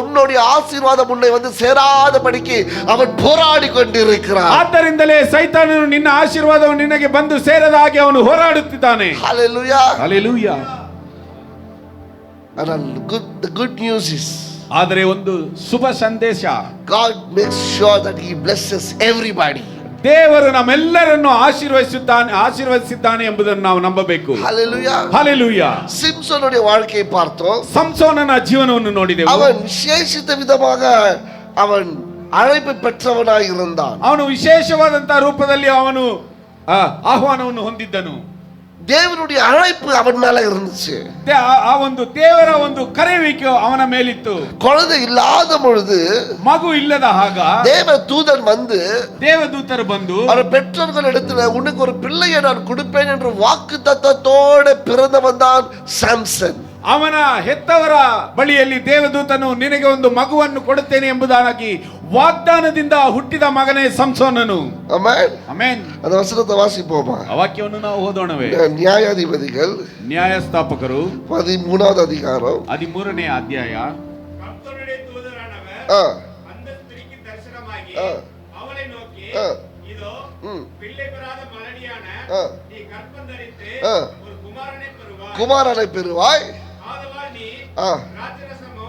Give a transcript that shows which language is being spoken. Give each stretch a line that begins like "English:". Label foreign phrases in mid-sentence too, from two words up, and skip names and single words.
Tamil: உன்னுடைய ஆசீர்வாதம் உன்னை வந்து சேராதபடிக்கு அவன் போராடி கொண்டிருக்கிறான்.
Kannada: ಆದ್ದರಿಂದಲೇ ಸೈತಾನನು ನಿನ್ನ ಆಶೀರ್ವಾದವು ನಿನಗೆ ಬಂದು ಸೇರದ ಹಾಗೆ ಅವನು ಹೋರಾಡುತ್ತಿದ್ದಾನೆ.
Tamil: ஹalleluya.
Kannada: ಹalleluya.
English: ஆனால் the good news is
Kannada: ಆದರೆ ಒಂದು ಶುಭ ಸಂದೇಶ,
English: God makes sure that he blesses everybody.
Kannada: ದೇವರು ನಮ್ಮೆಲ್ಲರನ್ನು ಆಶೀರ್ವದಿಸಿದ್ದಾನೆ ಎಂಬುದನ್ನು ನಾವು ನಂಬಬೇಕು.
Tamil: ஹalleluya.
Kannada: ಹalleluya.
Tamil: சிம்சோனுடைய வாழ்க்கையை பார்த்தோம்.
Kannada: ಸಂಸೋನನ ಜೀವನವನ್ನು ನೋಡಿದೆವು.
Tamil: அவன் விசேஷித்த விதமாக அவன் அழைப்பு பெற்றவனாய் இருந்தான்.
Kannada: ಅವನು ವಿಶೇಷವಾದಂತಹ ರೂಪದಲ್ಲಿ ಅವನು ಆಹ್ವಾನವನ್ನು ಹೊಂದಿದ್ದನು.
Tamil: தேவனுடைய அழைப்பு அவன் மேல இருந்துச்சு.
Kannada: ಆ ಒಂದು ದೇವರ ಒಂದು ಕರೆಯುವಿಕೆ ಅವನ ಮೇಲಿತ್ತು.
Tamil: குழந்தை இல்லாத பொழுது
Kannada: ಮಗು ಇಲ್ಲದ ಆಗ
Tamil: தேவ தூதன் வந்து
Kannada: ದೇವದೂತರು ಬಂದು
Tamil: அவர் பெற்றோர்கள் இடத்துல உனக்கு ஒரு பிள்ளையை நான் கொடுப்பேன் என்று வாக்குத்தத்தத்தோட பிறந்தவன் தான் சாம்சன்.
Kannada: ಅವನ ಹೆತ್ತವರ ಬಳಿಯಲ್ಲಿ ದೇವದೂತನು ನಿನಗೆ ಒಂದು ಮಗುವನ್ನು ಕೊಡುತ್ತೇನೆ ಎಂಬುದಾಗಿ ವಾಗ್ದಾನದಿಂದ ಹುಟ್ಟಿದ ಮಗನೇ ಸಂಸೋನನು.
Tamil: ஆமென்.
Kannada: ಆಮೆನ್.
Tamil: அந்த வசனத்தை வாசிப்போமா?
Kannada: ಆ ವಾಕ್ಯವನ್ನು ನಾವು ಓದೋಣವೇ?
Tamil: நியாயாதிபதிகள்
Kannada: ನ್ಯಾಯಸ್ಥಾಪಕರು
Tamil: 13வது அதிகாரம்
Kannada: 13ನೇ ಅಧ್ಯಾಯ.
Tamil: கர்த்தருடைய தூதரானவர் ஆ அந்த ஸ்திரீக்கு தரிசனமாகி ஆ. அவளை நோக்கி, ஆ. இதோ ம். பிள்ளை பெறாத மலடியான ஆ. நீ கர்ப்பம் தரித்து ஆ. ஒரு குமாரனை பெறுவாய். குமாரனை பெறுவாய். ஆதலால் நீ ஆ. திராட்சரசமும்